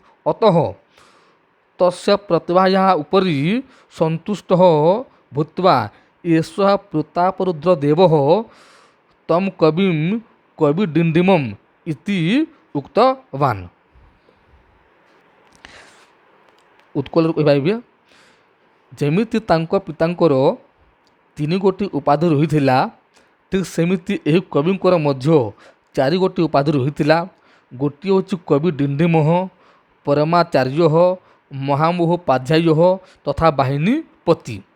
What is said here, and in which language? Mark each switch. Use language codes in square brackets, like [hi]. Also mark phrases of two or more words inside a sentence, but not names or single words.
[sa] अतः तस्य प्रतिभायाः उपरि सन्तुष्टः भूत्वा एषः प्रतापरुद्रदेवः तं कविं कविडिण्डिमम् इति उक्तवान्। [or] ଉତ୍କଳରେ କହିପାରିବେ ଯେମିତି ତାଙ୍କ ପିତାଙ୍କର 3 ଗୋଟି ଉପାଧି ରହିଥିଲା, ଠିକ୍ ସେମିତି ଏହି କବିଙ୍କର ମଧ୍ୟ 4 ଗୋଟି ଉପାଧି ରହିଥିଲା। ଗୋଟିଏ ହେଉଛି କବି ଡିଣ୍ଡିମୋହ, ପରମାଚାର୍ଯ୍ୟ, ମହାମହୋପାଧ୍ୟାୟ ତଥା ବାହିନୀପତି।